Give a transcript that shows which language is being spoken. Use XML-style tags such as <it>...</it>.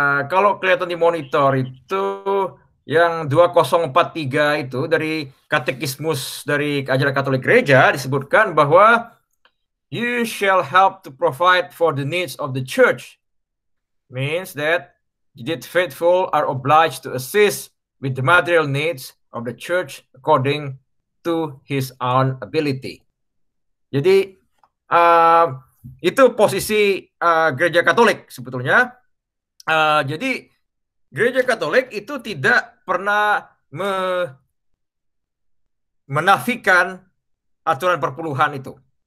<id>Kalau kelihatan di monitor itu yang 2043 itu dari Katekismus dari ajaran Katolik Gereja disebutkan bahwa</id> <en>you shall help to provide for the needs of the church. Means that the faithful are obliged to assist with the material needs of the church according to his own ability.</en> <id>Jadi itu posisi Gereja Katolik sebetulnya. Jadi Gereja Katolik itu tidak pernah menafikan aturan perpuluhan itu.</id>